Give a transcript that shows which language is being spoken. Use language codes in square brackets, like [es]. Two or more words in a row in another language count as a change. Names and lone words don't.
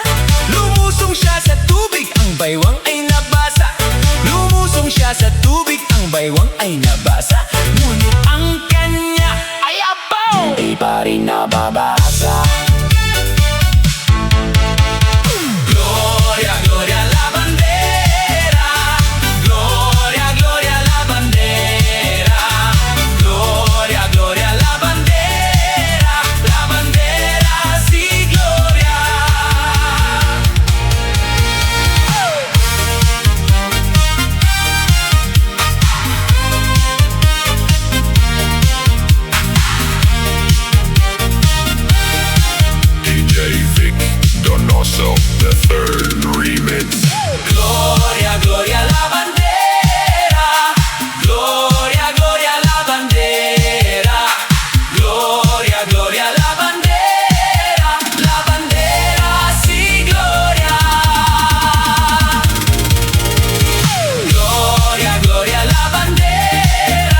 [tl] Lumusong siya sa tubig, ang baywang ay nabasa. Lumusong siya sa tubig, ang baywang ay nabasa. Ngunit ang kanya ay abaw, hindi pa rin nababasa. [es] Gloria, gloria a la bandera. Gloria, gloria a la bandera. Gloria, gloria a la bandera. La bandera sí, gloria. [en] DJ Vic Donoso, the third remix. [es] Gloria, gloria a la bandera. Gloria, gloria a la bandera. Gloria, gloria a la bandera. La bandera sí, gloria. Gloria, gloria a la bandera.